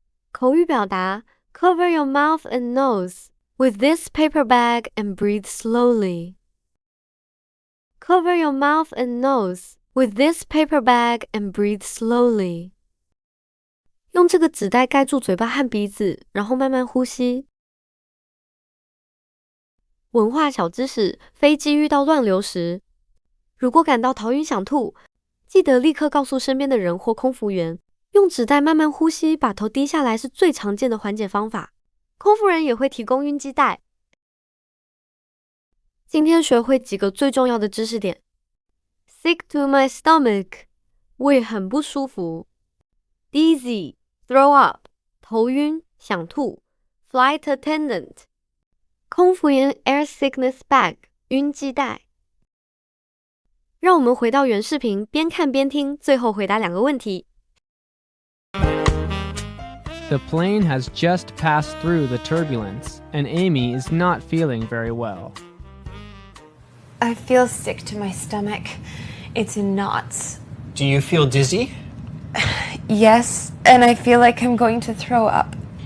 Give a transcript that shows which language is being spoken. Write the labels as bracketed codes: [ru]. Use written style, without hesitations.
[zh] 口语表达 [en] Cover your mouth and nose with this paper bag and breathe slowly. Cover your mouth and nose with this paper bag and breathe slowly. [zh] 用这个纸袋盖住嘴巴和鼻子，然后慢慢呼吸。文化小知识：飞机遇到乱流时，如果感到头晕想吐，记得立刻告诉身边的人或空服员。用纸袋慢慢呼吸，把头低下来是最常见的缓解方法。空服人也会提供晕机袋。今天学会几个最重要的知识点。 [en] Sick to my stomach， [zh] 胃很不舒服。 [en] Dizzy， throw up， [zh] 头晕想吐。 [en] Flight attendant， [zh] 空服员 [en] air sickness bag， [zh] 晕机袋。让我们回到原视频，边看边听，最后回答2个问题。 [en] The plane has just passed through the turbulence, and Amy is not feeling very well. I feel sick to my stomach. It's in knots. Do you feel dizzy? Yes, and I feel like I'm going to throw up.